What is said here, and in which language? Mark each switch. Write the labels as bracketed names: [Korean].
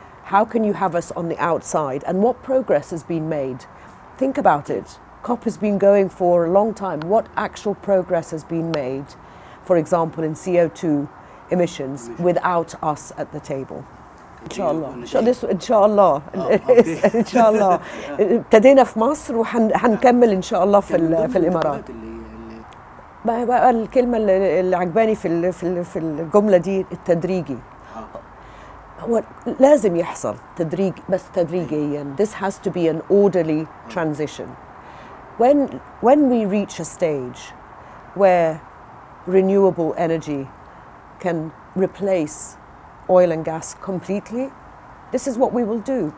[English] How can you have us on the outside? And what progress has been made? Think about it. COP has been going for a long time. What actual progress has been made, for example, in CO2 emissions without us at the table? Inshallah. Inshallah. Inshallah. [Arabic] ابتدينا في مصر وهنكمل إن شاء الله في الإمارات. بقى الكلمة اللي عجباني في الجملة دي التدريجي. هو لازم يحصل بس تدريجيا. [English] This has to be an orderly transition. When we reach a stage where renewable energy can replace oil and gas completely, this is what we will do.